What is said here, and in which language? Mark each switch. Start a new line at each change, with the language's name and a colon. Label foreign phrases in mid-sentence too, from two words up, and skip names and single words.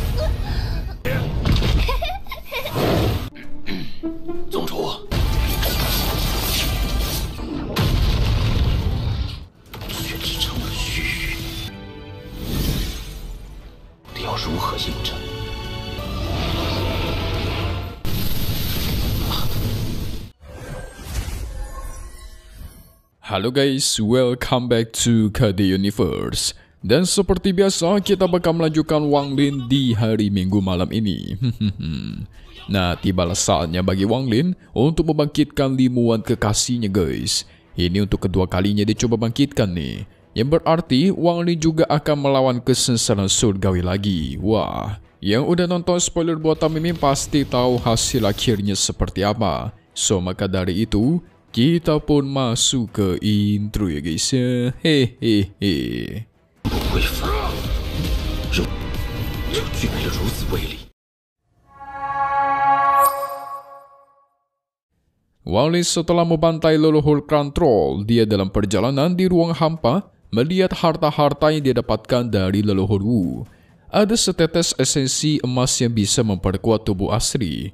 Chinese: 宗主，却只成了虚语，你要如何应战
English: ？Halo guys, welcome back to KD Universe.
Indonesian: Dan seperti biasa, kita bakal melanjutkan Wang Lin di hari Minggu malam ini. Nah, tibalah saatnya bagi Wang Lin untuk membangkitkan limuan kekasihnya guys. Ini untuk kedua kalinya dia coba bangkitkan nih. Yang berarti Wang Lin juga akan melawan kesengsaraan surgawi lagi. Wah, yang udah nonton spoiler buatan Mimin pasti tahu hasil akhirnya seperti apa. So, maka dari itu, kita pun masuk ke intro ya guys ya. Hehehe.
Chinese: 不会死，就具备了如此威力。
Indonesian: Wang Lin setelah membantai leluhur klan troll, dia dalam perjalanan di ruang hampa melihat harta-harta yang dia dapatkan dari leluhur Wu. Ada setetes esensi emas yang bisa memperkuat tubuh asli.